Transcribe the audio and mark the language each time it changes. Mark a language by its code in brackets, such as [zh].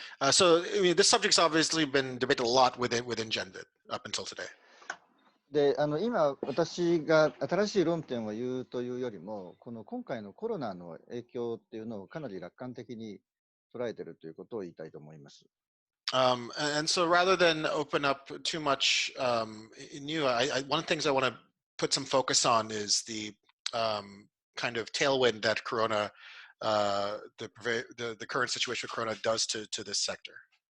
[en] So I mean, this subject's obviously been debated a lot within Genvid up until today. [ja] で今私が新しい論点を言うというよりも、今回のコロナの影響っていうのをかなり楽観的に捉えているということを言いたいと思います。 [en] And so rather than open up too much new, one of the things I want to put some focus on is the kind of tailwind that Corona, the current situation of Corona does to this sector.